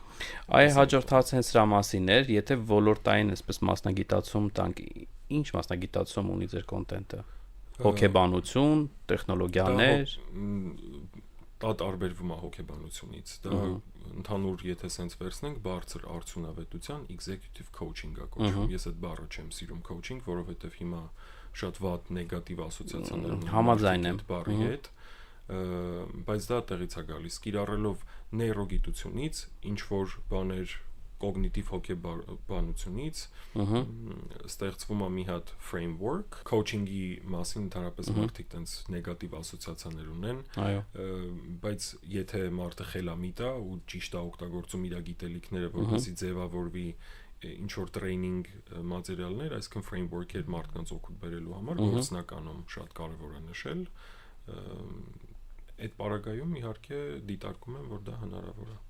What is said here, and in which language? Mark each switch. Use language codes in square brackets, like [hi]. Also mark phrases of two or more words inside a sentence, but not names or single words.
[hy] Այ հաջորդած հենց սրա մասին էր, եթե ոլորտային այսպես մասնագիտացում տանք, ինչ մասնագիտացում ունի ձեր կոնտենտը։ Հոգեբանություն, տեխնոլոգիաներ, դա տարբերվում է հոգեբանությունից։ Դա ընդհանուր, եթե սենց վերցնենք, բարձր արդյունավետության [en] executive coaching- [hy] ը կոչվում։ Ես այդ բառը չեմ սիրում coaching, որովհետև հիմա շատ վատ նեգատիվ ասոցիացիաներ ունեն համաձայն եմ բառի հետ, բայց դա տեղից է գալիս, կիրառելով նեյրոգիտությունից, ինչ որ բաներ կոգնիտիվ հոգեբանությունից ստեղծվում է մի հատ framework, coaching-ի մասին ընդհանրապես մարդիկ տենց նեգատիվ ասոցիացիաներ ունեն, բայց եթե մարդը խելամիտ է ու ճիշտ է օգտագործում իր գիտելիքները, որպեսզի ձևավորվի ինչ որ տրեյնինգ մատերիալներ, այսինքն framework-եր մարդկանց օգուտ բերելու համար, գործնականում շատ կարևոր է նշել, այդ պարագայում իհարկե դիտարկում եմ, որ դա հնարավոր է։